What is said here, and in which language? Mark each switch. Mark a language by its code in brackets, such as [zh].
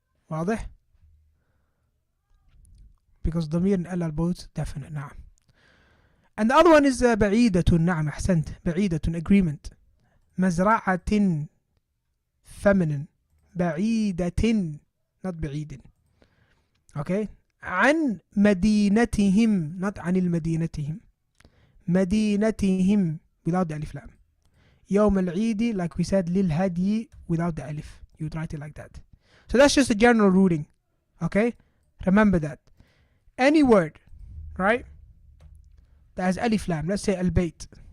[ar] واضح? [en] Because ضمير and al are both definite. [ar] نعم. [en] And the other one is بعيدة. [ar] نعم أحسنت. [en] بعيدة, agreement. مزرعة, feminine. بعيدة, not بعيد. Okay? [ar] عن مدينتهم, [en] not [ar] عن المدينتهم. [en] مدينتهم, without the alif lam. [ar] يوم العيد, [en] like we said, للهدي, without the alif. You would write it like that. So that's just a general ruling. Okay? Remember that. Any word, right, that has alif lam, let's say al-bayt.